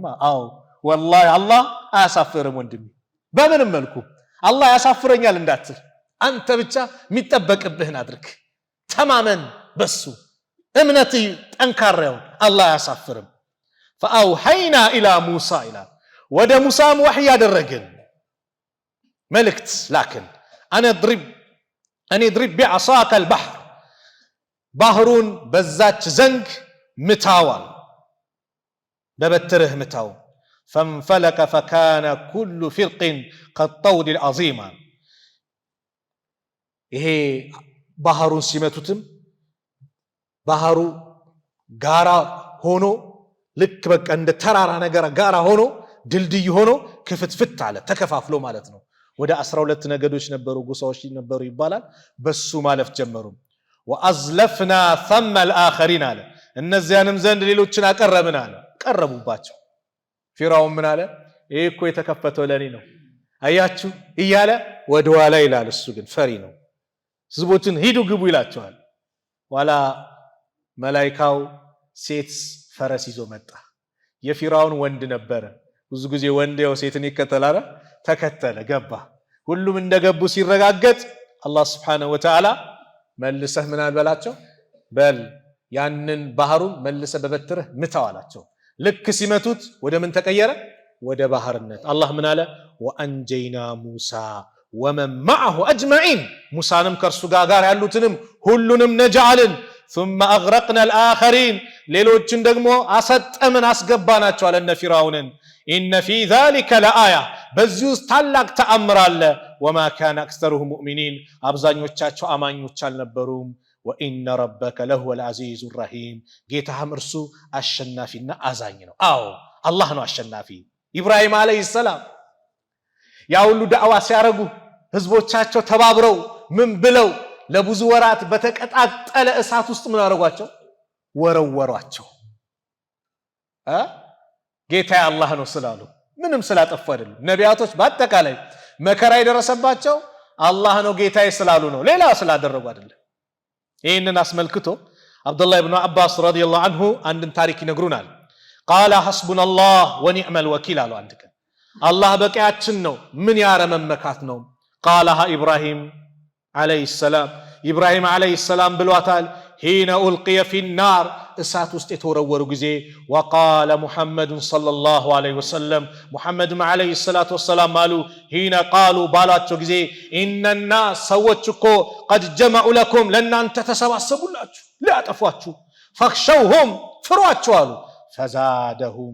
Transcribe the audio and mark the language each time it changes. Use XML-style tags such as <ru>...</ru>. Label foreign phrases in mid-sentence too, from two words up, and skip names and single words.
<am>አዎ ወላሂ አላህ አያሳፍርም ወንድሜ። በምንም መልኩ አላህ ያሳፍረኛል እንዳትል አንተ ብቻ የሚጠበቅብህን አድርግ፣ ተማመን በሱ እምነት ጠንካራው አላህ ያሳፍርም።</am> <ar>فأوحينا إلى موسى إلى</ar> <am>ወደ ሙሳም ወህይ ያደረግን መልእክት ላክን</am> <ar>أن اضرب بعصاك البحر</ar> <am>ባህሩን በዛች ዘንግ ምታዋል በበትርህ ምታው</am> <ar>فانفلق فكان كل فرق كالطود العظيم</ar> <am>ይሄ ባህሩን ሲመቱትም ባህሩ ጋራ ሆኖ ልክ በቃ እንደ ተራራ ነገር ጋራ ሆኖ ድልድይ ሆኖ ክፍትፍት አለ ተከፋፍሎ ማለት ነው። ወደ 12 ነገዶች ነበሩ ጎሳዎች ነበሩ ይባላል። በሱ ማለፍ ጀመሩ።</am> <ar>وأزلفنا ثم الآخرين</ar> <am>አለ እነዚያንም ዘንድ ሌሎችን አቀረብን አለ። ቀረቡባቸው። ፊራውን ምን አለ? ይሄ እኮ የተከፈተው ለኔ ነው አያችሁ እያለ ወደ ኋላ ይላል። እሱ ግን ፈሪ ነው። ህዝቦችን ሂዱ ግቡ ይላቸዋል። ዋላ መላእክታው ሴት ፈረስ ይዞ መጣ። የፊራውን ወንድ ነበረ። ብዙ ጊዜ ወንድ ያው ሴትን ይከተላል። ተከተለ ገባ። ሁሉም እንደገቡ ሲረጋገጥ አላህ</am> <ar>سبحانه وتعالى</ar> <am>መልሰህ ምን አልበላቸው በል ያንን ባህሩን መልሰህ በበትርህ ምታው አላቸው። ልክ ሲመቱት ወደ ምን ተቀየረ? ወደ ባህርነት። አላህ ምን አለ?</am> <ar>وأنجينا موسى ومن معه أجمعين</ar> <am>ሙሳንም ከርሱ ጋር ያሉትንም ሁሉንም ነጃልን</am> <ar>ثم أغرقنا الآخرين</ar> <am>ሌሎችን ደግሞ አሰጠምን አስገባናቸው አለ እነ ፊራውንን።</am> <ar>إن في ذلك لآية</ar> <am>በዚህ ውስጥ ታላቅ ተአምር አለ።</am> <ar>وما كان أكثرهم مؤمنين</ar> <am>አብዛኞቻቸው አማኞች አልነበሩም።</am> <ar>وإن ربك لهو العزيز الرحيم</ar> <am>ጌታህም እርሱ አሸናፊና አዛኝ ነው። አዎ አላህ ነው አሸናፊ። ኢብራሂም</am> <ar>عليه السلام</ar> <am>ያ ሁሉ ዳዕዋ ሲያረጉ ህዝቦቻቸው ተባብረው ምን ብለው ለብዙ ወራት በተቀጣጠለ እሳት ውስጥ ምን አረጓቸው? ወረወሯቸው። ጌታ አላህ ነው ስላሉ ምንም ስላጠፉ አይደለም። ነቢያቶች በአጠቃላይ መከራ የደረሰባቸው አላህ ነው ጌታዬ ስላሉ ነው፣ ሌላ ስላደረጉ አይደለም። ይሄንን አስመልክቶ አብዱላህ ኢብኑ አባስ</am> <ar>رضي الله عنه</ar> <am>አንድን ታሪክ ይነግሩናል።</am> <ar>قال حسبنا الله ونعم الوكيل</ar> <am>አሉ። አንድ ቀን አላህ በቂያችን ነው ምን ያረመመካት ነው።</am> <ar>قالها ابراهيم عليه السلام</ar> <am>ኢብራሂም</am> <ar>عليه السلام</ar> <am>ብሏታል።</am> <ar>حين ألقي في النار</ar> <am>እሳት ውስጥ የተወረወሩ ጊዜ</am> <ar>وقال محمد صلى الله عليه وسلم</ar> <am>ሙሐመድም</am> <ar>عليه الصلاة والسلام</ar> <am>አሉ</am> <ar>حين قالوا</ar> <am>ባላቸው ጊዜ ኢነና ሰዎች እኮ</am> <ar>قد جمعوا لكم</ar> <am>ለእናንተ ተሰባሰቡላችሁ ሊያጠፏችሁ ፈኽሸውሁም ፍሯቸው አሉ ፈዛደሁም</am>